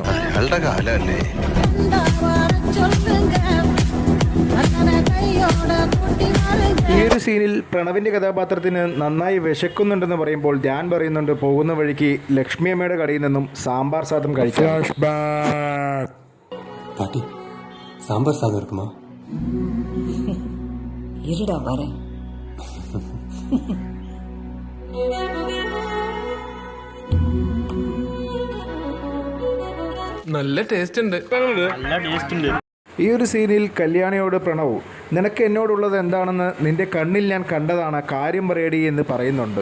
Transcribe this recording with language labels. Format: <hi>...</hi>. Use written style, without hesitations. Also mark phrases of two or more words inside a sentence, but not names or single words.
<ml>അയാളുടെ കാലല്ലേ. ഈ ഒരു സീനിൽ പ്രണവിൻ്റെ കഥാപാത്രത്തിന് നന്നായി വിശക്കുന്നുണ്ടെന്ന് പറയുമ്പോൾ ധ്യാൻ പറയുന്നുണ്ട് പോകുന്ന വഴിക്ക് ലക്ഷ്മി അമ്മയുടെ കടയിൽ നിന്നും സാമ്പാർ സാദം കഴിക്കാം.</ml> <ta>பாட்டி சாம்பார் சாதம் இருக்குமா? இருடா வர.</ta> <ml>നല്ല ടേസ്റ്റ് ഉണ്ട്. ഈ ഒരു സീനിൽ കല്യാണിയോട് പ്രണവ് നിനക്ക് എന്നോടുള്ളത് എന്താണെന്ന് നിന്റെ കണ്ണിൽ ഞാൻ കണ്ടതാണ്, കാര്യം പറയടി എന്ന് പറയുന്നുണ്ട്.</ml>